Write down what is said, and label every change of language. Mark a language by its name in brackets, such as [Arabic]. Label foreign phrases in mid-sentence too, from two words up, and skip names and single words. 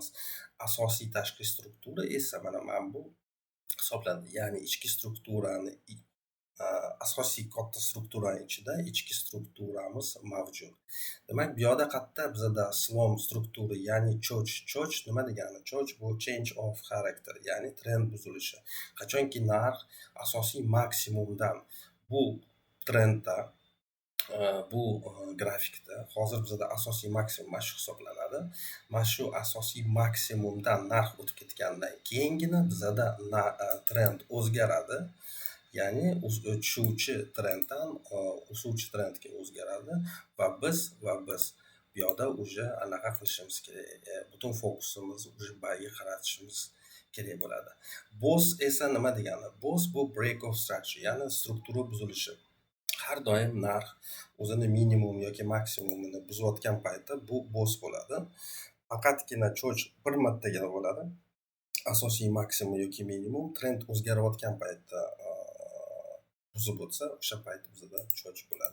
[Uzbek] Asosiy tashqi struktura esa mana bu hisoblanadi. Ya'ni ichki strukturani asosiy katta strukturaning ichida ichki strukturamiz mavjud. Demak, bu yoqda qayerda bizada slom struktura, ya'ni cho'ch nima degani? Cho'ch bu [English] change of character, [Uzbek] ya'ni trend buzilishi. Qachonki narx asosiy maksimumdan bu trendda bu grafikda hozir bizada asosiy maksimum mana shu hisoblanadi. Mana shu asosiy maksimumdan narx o'tib ketgandan keyingina bizada trend o'zgaradi. Ya'ni tushuvchi trenddan o'suvchi trendga o'zgaradi va biz bu yoqda уже anaqa qilishimiz kerak. Butun fokusimiz уже barga qaratishimiz kerak bo'ladi. Boss esa nima degani? Boss bu [English] break of structure, [Uzbek] ya'ni struktura buzilishi. Har doim narx o'zini minimum yoki maksimumini buzayotgan paytda bu boss bo'ladi. Faqatgina cho'ch bir martagina bo'ladi. Asosiy maksimum yoki minimum trend o'zgarayotgan paytda buzib o'tsa, o'sha payt bizda cho'ch bo'ladi.